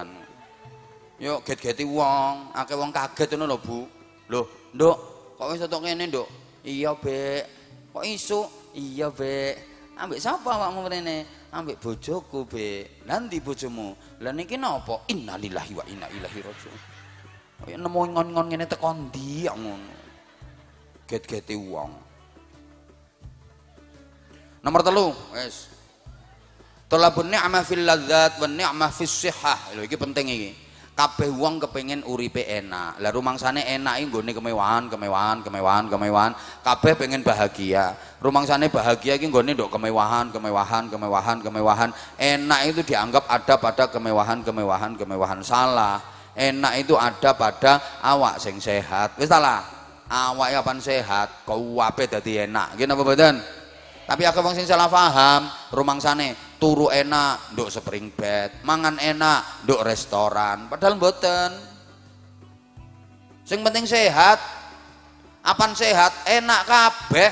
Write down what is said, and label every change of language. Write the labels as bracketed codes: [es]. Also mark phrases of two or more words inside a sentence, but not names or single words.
[jv] Yuk get-geti wong, akeh wong kaget ngono lho, Bu. Loh, Nduk, kok wis tok kene, Nduk? Iya, Bek. Kok isu? Iya, Bek. Ambek sapa awakmu mrene? Ambek bojoku, Bek. Lah ndi bojomu? Lah niki napa? [ar] إنا لله وإنا إليه راجعون. [jv] Kaya nemu ngon-ngon ngene teko ndi ngono. Get-geti wong. Nomor 3, wis. [ar] طلب النعمة في اللذات والنعمة في الصحة. [jv] Lho iki penting iki. Kabeh wong kepengin uripe enak. Lah rumangsane enak iki nggone kemewahan. Kabeh pengen bahagia. Rumangsane bahagia iki nggone nduk kemewahan. [id] Enak itu dianggap ada pada kemewahan. [jv] Salah. [id] Enak itu ada pada [jv] awak sing sehat. Wis salah. Awake kapan sehat, kabeh dadi enak. Nggih napa mboten? Tapi akeh wong sing salah paham, rumangsane turu enak nduk [en] spring bed, [jv] mangan enak nduk restoran, padahal mboten. Sing penting sehat. Apan sehat enak kabeh.